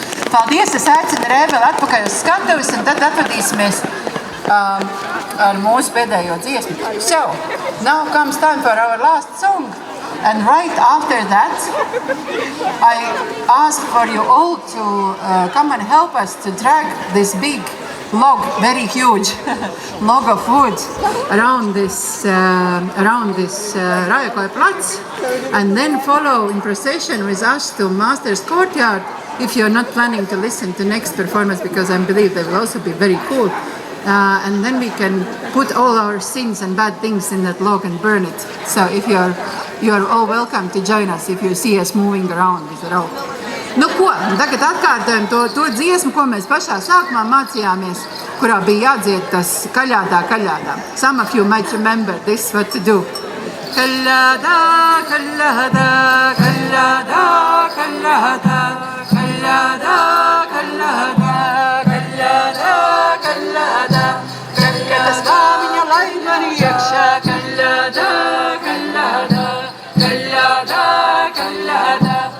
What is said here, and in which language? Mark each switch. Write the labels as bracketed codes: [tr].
[lv] Paldies, es aicinu Rēbeli atpakaļ uz skatuves, un tad atvadīsimies ar mūsu pēdējo dziesmu. [en] So, now comes time for our last song. And right after that, I ask for you all to come and help us to drag this big log, very huge log of wood around this Raekoja Plats, and then follow in procession with us to Master's Courtyard if you're not planning to listen to next performance, because I believe they will also be very cool. And then we can put all our sins and bad things in that log and burn it. So if you're all welcome to join us if you see us moving around with the rope. [lv] Nu ko, tagad atkārtojam to dziesmu, ko mēs pašā sākumā mācījāmies, kurā bija jādzied tas kaļādā, kaļādā. [en] Some of you might remember this, what to do. [lv] Kaļādā, kaļādā, kaļādā, kaļādā, kaļādā, kaļādā, kaļādā, kaļādā, kaļādas kāmiņa laimani iekšā, kaļādā, kaļādā, kaļādā, kaļādā,